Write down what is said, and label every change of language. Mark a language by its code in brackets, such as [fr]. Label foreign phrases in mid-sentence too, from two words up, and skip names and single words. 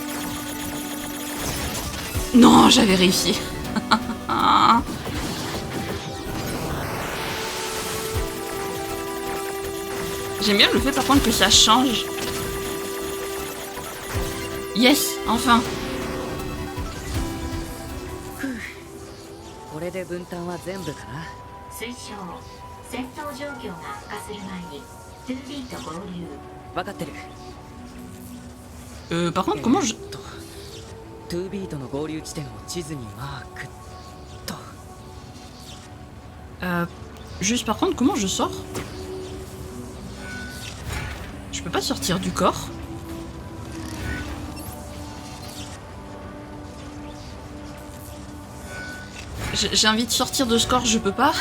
[fr] Non, j'avais réussi. J'aime bien le fait par contre que ça change. Yes, enfin. [ja] これで分担は全部かな。推奨戦闘状況が悪化する前に 2B と合流。分かってる。 [fr] Par contre, comment je... [ja] 2B との合流地点を地図にマークと。 [fr] Juste par contre, comment je sors? Je peux pas sortir du corps. J'ai envie de sortir de ce corps, je peux pas.